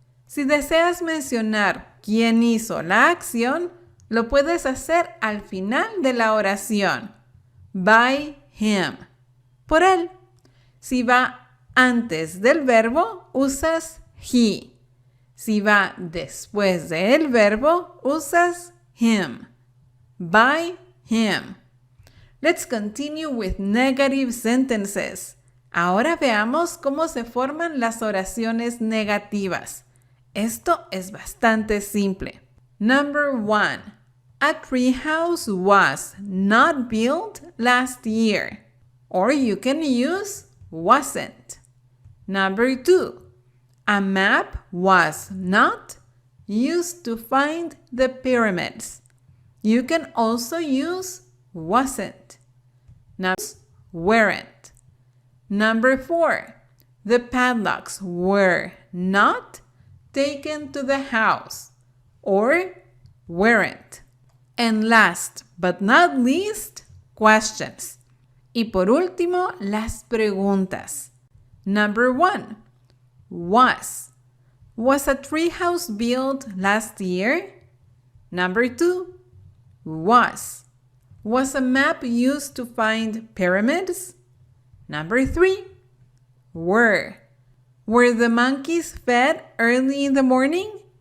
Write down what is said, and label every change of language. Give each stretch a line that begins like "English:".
Spanish: Si deseas mencionar quién hizo la acción, lo puedes hacer al final de la oración.
English: By him.
Spanish: Por él. Si va antes del verbo, usas he. Si va después del verbo, usas him.
English: By him. Let's continue with negative sentences.
Spanish: Ahora veamos cómo se forman las oraciones negativas. Esto es bastante simple.
English: Number 1. A treehouse was not built last year. Or you can use wasn't. Number 2. A map was not used to find the pyramids. You can also use wasn't. Number weren't. Number 4. The padlocks were not taken to the house or weren't. And last but not least, questions.
Spanish: Y por último, las preguntas.
English: Number 1. Was a treehouse built last year? Number 2. Was a map used to find pyramids? Number 3. Were the monkeys fed early in the morning?